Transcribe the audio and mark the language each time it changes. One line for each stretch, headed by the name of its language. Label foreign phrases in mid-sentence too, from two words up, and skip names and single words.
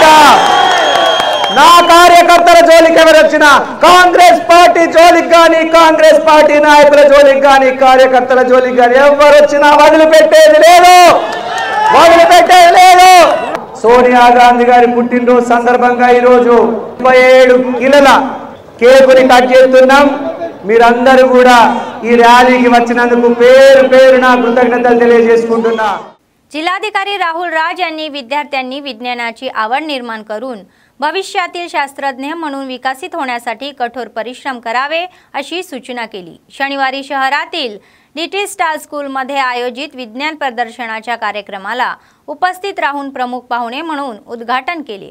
Telugu: నా కార్యకర్తల జోలికి ఎవరు వచ్చినా, కాంగ్రెస్ పార్టీ జోలికి కానీ, కాంగ్రెస్ పార్టీ నాయకుల జోలికి కానీ, కార్యకర్తల జోలికి కానీ ఎవరు వచ్చినా వదిలిపెట్టేది లేదు। సోనియా గాంధీ గారి పుట్టినరోజు సందర్భంగా ఈరోజు 37 కిలోల కేకుని కట్ చేస్తున్నాం। మీరందరూ కూడా ఈ ర్యాలీకి వచ్చినందుకు పేరున కృతజ్ఞతలు తెలియజేసుకుంటున్నా।
Marathi: जिल्हाधिकारी राहुल राज यांनी विद्यार्थ्यांनी विज्ञानाची आवड निर्माण करून भविष्यातील शास्त्रज्ञ म्हणून विकसित होण्यासाठी कठोर परिश्रम करावे अशी सूचना केली। शनिवारी शहरातील डीटी स्टार स्कूलमध्ये आयोजित विज्ञान प्रदर्शनाच्या कार्यक्रमाला उपस्थित राहून प्रमुख पाहुणे म्हणून उद्घाटन केले।